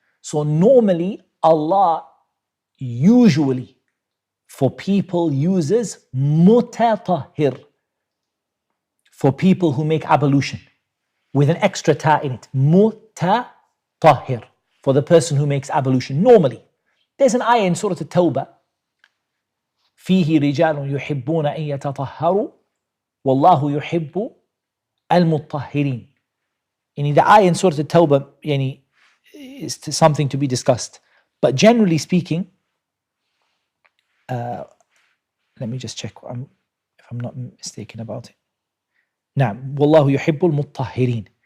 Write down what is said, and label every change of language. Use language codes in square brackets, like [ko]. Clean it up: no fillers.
[en] So normally Allah usually for people uses mutatahhir, for people who make ablution, with an extra ta in it. Mutatahhir, for the person who makes ablution. Normally, there's an ayah in Surah At-Tawbah. [ar] فيه رجال يحبون أن يتطهروا والله يحب المطهرين. [en] The ayah in Surah At-Tawbah is something to be discussed. But generally speaking, let me just check if I'm not mistaken about it. [ar] نعم والله يحب المطهرين.